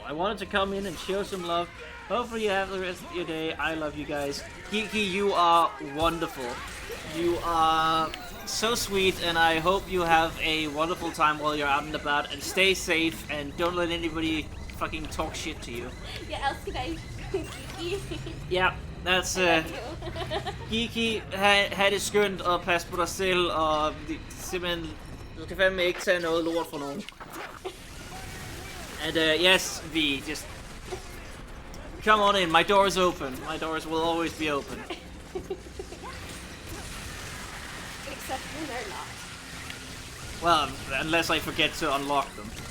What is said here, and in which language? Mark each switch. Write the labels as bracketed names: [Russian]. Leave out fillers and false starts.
[English] I wanted to come in and show some love. Hopefully you have the rest of your day. I love you guys. Geeky, you are wonderful. You are so sweet, and I hope you have a wonderful time while you're out and about. And stay safe, and don't let anybody fucking talk shit to you. [Danish] Ja, elsker deg. Geeky. Ja, that's Geeky, ha det skønt, og pas på dig selv, og simpelthen, du skal fandme ikke tage noget lort fra nogen. [English] And yes, V, just come on in. My door is open. My doors will always be open. Except when they're not. Well, unless I forget to unlock them.